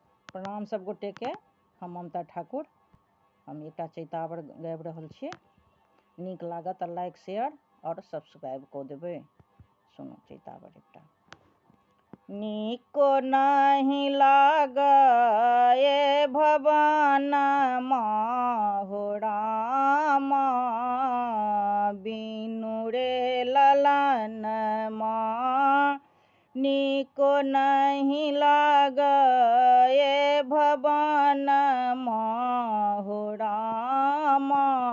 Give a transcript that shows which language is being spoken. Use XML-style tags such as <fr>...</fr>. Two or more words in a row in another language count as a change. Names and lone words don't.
<mai>प्रणाम सब गोटे के। हम ममता ठाकुर। हम एकटा चैतावर गाबि रहल छी। नीक लागत तऽ</mai> <en>like share</en> <mai>और सब्सक्राइब कऽ देबै। सुनू चैतावर एकटा। नीको नहीं लागए भवन हो रामा, बिनु रे ललन नीको नहीं लागए भवन हो रामा,</mai>